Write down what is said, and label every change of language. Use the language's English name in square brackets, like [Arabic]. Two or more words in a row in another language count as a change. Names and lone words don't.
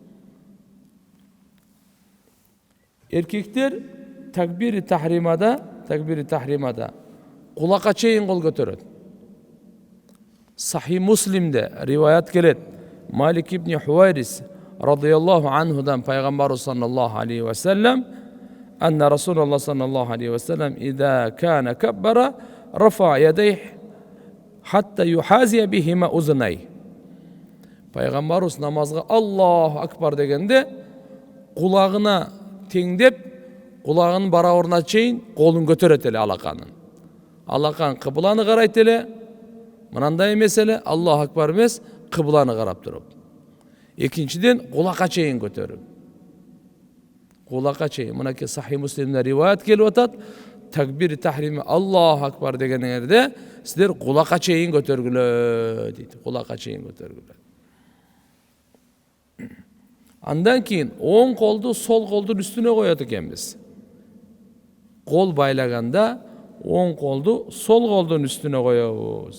[Kyrgyz] Эркектер такбири тахримада кулакка чейин кол көтөрөт. Сахи Муслимде риваят келет. [Arabic] Малик ибн Хуайрис رضي الله عنه пайгамбарыбыз صلى الله عليه وسلم أن رسول الله صلى الله عليه وسلم إذا كان كبر رفع يديه حتى يحاذي بهما أذنيه. [Kyrgyz] Пайгамбарыбыз намазга [Arabic] الله أكبر [Kyrgyz] дегенде кулагына теңдеп, кулагынын барабарына чейин колун көтөрөт эле алаканын. Алакан кыбланы карайт эле. Мынандай эмес эле, [Arabic] الله أكبر [Kyrgyz] эмес, кыбланы карап туруп. Экинчиден кулакка чейин көтөрүп. Кулакка чейин. Мынакей Сахи Муслимде риваят келип атат. Такбир тахрими [Arabic] الله أكبر [Kyrgyz] дегенде сиздер кулакка чейин көтөргүлө дейт. Кулакка чейин көтөргүлө. Андан кийин оң колду сол колдун үстүнө коет экенбиз. Кол байлаганда оң колду сол колдун үстүнө коебуз.